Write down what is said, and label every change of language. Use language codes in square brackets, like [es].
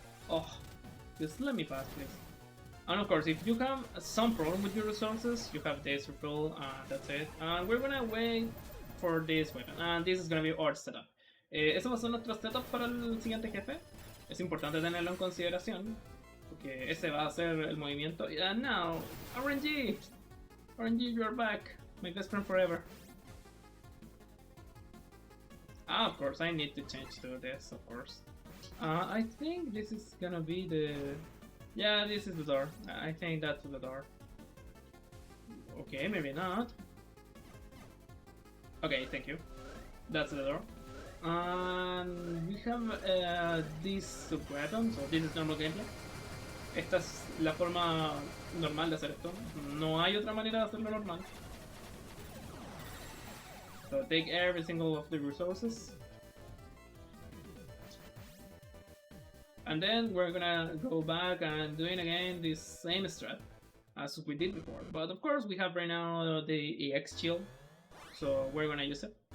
[en] Oh, just let me pass, please. And of course, if you have some problem with your resources, you have this refill, that's it. And we're gonna wait for this weapon, and this is gonna be our setup. [es] Eso va a ser nuestro setup para el siguiente jefe. Es importante tenerlo en consideración, porque ese va a ser el movimiento. [en] And now, RNG! RNG, you're back! My best friend forever. Of course, I need to change to this, of course. I think this is gonna be the... Yeah, this is the door. I think that's the door. Okay, maybe not. Okay, thank you. That's the door. And we have this sub-weapon, so this is normal gameplay. [es] Esta es la forma normal de hacer esto. No hay otra manera de hacerlo normal. [en] So take every single of the resources. And then we're gonna go back and doing again this same strat as we did before. But of course we have right now the EX shield, so we're gonna use it.